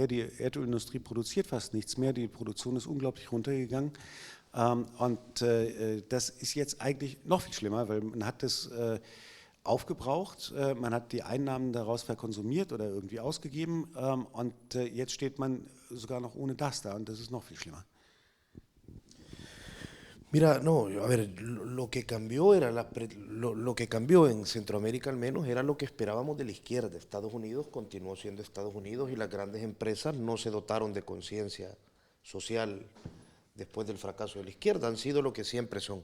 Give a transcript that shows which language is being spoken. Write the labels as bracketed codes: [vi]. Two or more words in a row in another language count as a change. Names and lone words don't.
[de] Die Erdölindustrie produziert fast nichts mehr, die Produktion ist unglaublich runtergegangen. Das ist jetzt eigentlich noch viel schlimmer, weil man hat das aufgebraucht, man hat die Einnahmen daraus verkonsumiert oder irgendwie ausgegeben und jetzt steht man sogar noch ohne das da und das ist noch viel schlimmer. [es] Mira, no, a ver, lo que cambió lo que cambió en Centroamérica al menos era lo que esperábamos de la izquierda. Estados Unidos continuó siendo Estados Unidos y las grandes empresas no se dotaron de conciencia social después del fracaso de la izquierda, han sido lo que siempre son.